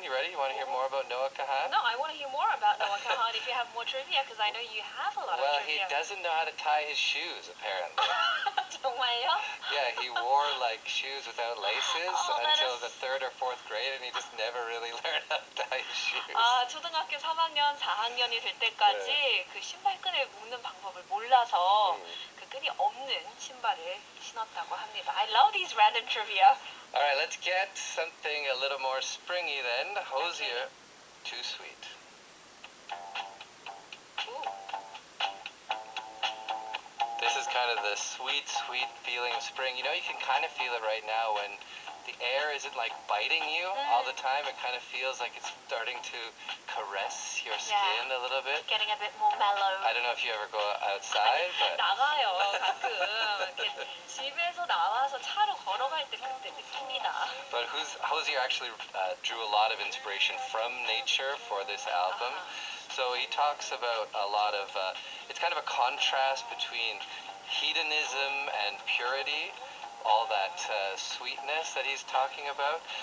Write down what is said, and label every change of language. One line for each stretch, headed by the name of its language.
English: You ready? You want to hear more about Noah Kahan? No, I want to hear more about Noah Kahan if you have more trivia, because I know you have a lot of Well, trivia. he doesn't know how to tie his shoes, apparently.
Korean: 정말요?
English: Yeah, he wore like shoes without laces until the 3rd or 4th grade, and he just never really learned how to tie his shoes.
Korean: 아, 초등학교 3학년, 4학년이 될 때까지 그 신발끈을 묶는 방법을 몰라서 그 끈이 없는 신발을 신었다고 합니다.
English: I love these random trivia. All right, let's get something a little more springy then. Hosier, Too Sweet. This is kind of the sweet, sweet feeling of spring. You know, you can kind of feel it right now when the air isn't like biting you all the time. It kind of feels like it's starting to caress your skin a little bit. Getting a bit more mellow. I don't know if you ever go outside, but
Korean: 나가요, 가끔. 이렇게 집에서 나와서 차로 걸어갈 때 그때 느낍니다.
English: But Hosier actually drew a lot of inspiration from nature for this album. So he talks about a lot of, it's kind of a contrast between hedonism and purity, all that sweetness that he's talking about.